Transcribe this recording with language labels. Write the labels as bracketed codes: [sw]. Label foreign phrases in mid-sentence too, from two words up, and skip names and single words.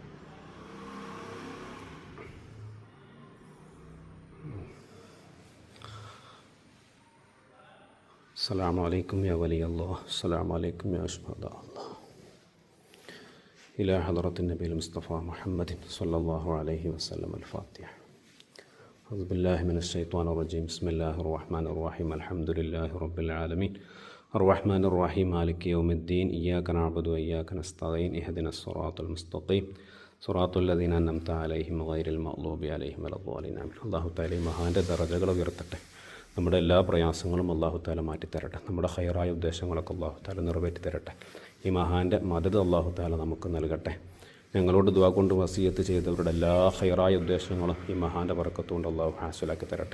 [ar] السلام عليكم يا ولي الله السلام عليكم يا شهداء الله. إلى حضرة النبي المصطفى محمد صلى الله عليه وسلم. അൽ-ഫാത്തിഹ. أعوذ بالله من الشيطان الرجيم. بسم الله الرحمن الرحيم. الحمد لله رب العالمين الرحمن الرحيم مالك يوم الدين إياك نعبد وإياك نستعين اهدنا الصراط المستقيم صراط الذين أنعمت عليهم غير المغضوب عليهم ولا الضالين. الله تعالى [ml] മഹാന്റെ ദറജകൾ ഉയർത്തട്ടെ. നമ്മുടെ എല്ലാ പ്രയാസങ്ങളും [ar] الله تعالى [ml] മാറ്റി തരട്ടെ. നമ്മുടെ ഖൈറായ ഉദ്ദേശങ്ങളൊക്കെ [ar] الله تعالى [ml] നിറവേറ്റി തരട്ടെ. ഈ മഹാന്റെ മദദ് [ar] الله تعالى [ml] നമുക്ക് നൽകട്ടെ. ഞങ്ങളോട് ദുആ കൊണ്ട് വസിയത്ത് ചെയ്തവരുടെ എല്ലാ ഖൈറായ ഉദ്ദേശങ്ങളും ഈ മഹാൻ്റെ ബറക്കത്തുകൊണ്ട് അല്ലാഹു ഹാസിലാക്കി തരട്ടെ.